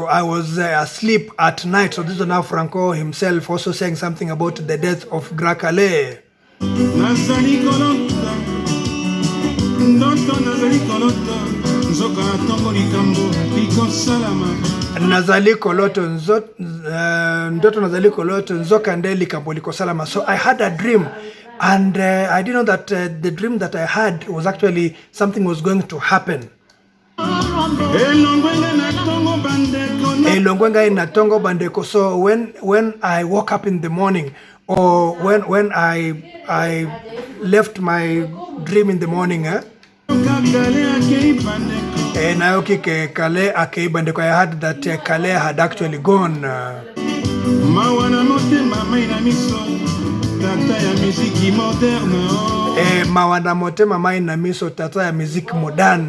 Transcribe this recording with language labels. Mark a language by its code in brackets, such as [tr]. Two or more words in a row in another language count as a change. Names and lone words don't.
[en] I was asleep at night. So this is now Franco himself also saying something about the death of Grand Kale. [ln] Nazali koloto ndoto nazali koloto nzoka nde likambo liko salama. [en] So I had a dream, and I didn't know that the dream that I had was actually something was going to happen. So when I woke up in the morning, or when I left my dream in the morning, I heard that Kale had actually gone. [ln] Mawana motema mai na miso tata ya music modern.